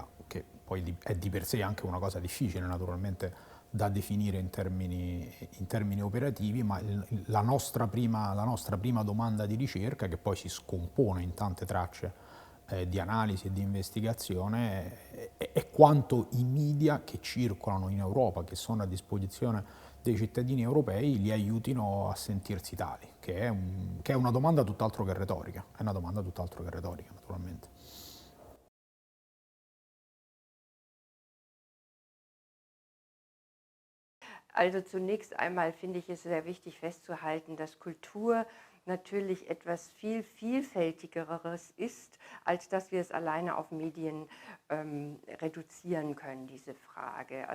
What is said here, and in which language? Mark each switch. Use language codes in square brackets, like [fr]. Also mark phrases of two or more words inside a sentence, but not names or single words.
[it] che poi è di per sé anche una cosa difficile naturalmente da definire in termini operativi, ma la nostra prima domanda di ricerca, che poi si scompone in tante tracce di analisi e di investigazione, è quanto i media che circolano in Europa, che sono a disposizione dei cittadini europei, li aiutino a sentirsi tali, che è una domanda tutt'altro che retorica, è una domanda tutt'altro che retorica, naturalmente. [de] Also zunächst einmal finde ich es sehr wichtig festzuhalten, dass Kultur natürlich etwas viel Vielfältigeres ist, als dass wir es alleine auf Medien reduzieren können, diese Frage.